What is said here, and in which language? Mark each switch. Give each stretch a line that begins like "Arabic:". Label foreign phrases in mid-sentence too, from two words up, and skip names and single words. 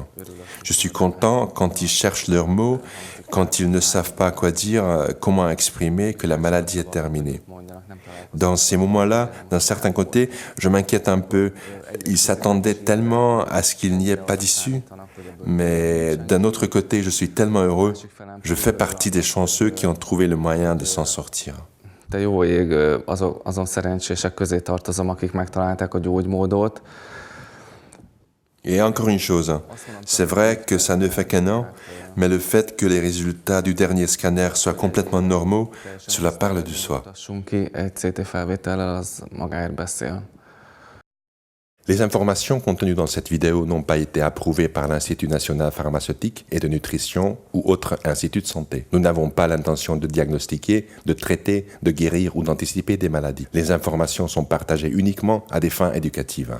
French: Je suis content quand ils cherchent leurs mots, quand ils ne savent pas quoi dire, comment exprimer que la maladie est terminée. Dans ces moments-là, d'un certain côté, je m'inquiète un peu. Ils s'attendaient tellement à ce qu'il n'y ait pas d'issue. Mais d'un autre côté, je suis tellement heureux. Je fais partie des chanceux qui ont trouvé le moyen de s'en sortir.
Hungarian: De jó ég, azon szerencsések közé tartozom, akik megtalálták a gyógymódot.
French: Et encore une chose, c'est vrai que ça ne fait qu'un an, mais le fait que les résultats du dernier scanner soient complètement normaux, cela parle de soi.
Hungarian: Tassunk ki egy CT felvétellel, az magáért beszél.
French: Les informations contenues dans cette vidéo n'ont pas été approuvées par l'Institut national pharmaceutique et de nutrition ou autre institut de santé. Nous n'avons pas l'intention de diagnostiquer, de traiter, de guérir ou d'anticiper des maladies. Les informations sont partagées uniquement à des fins éducatives.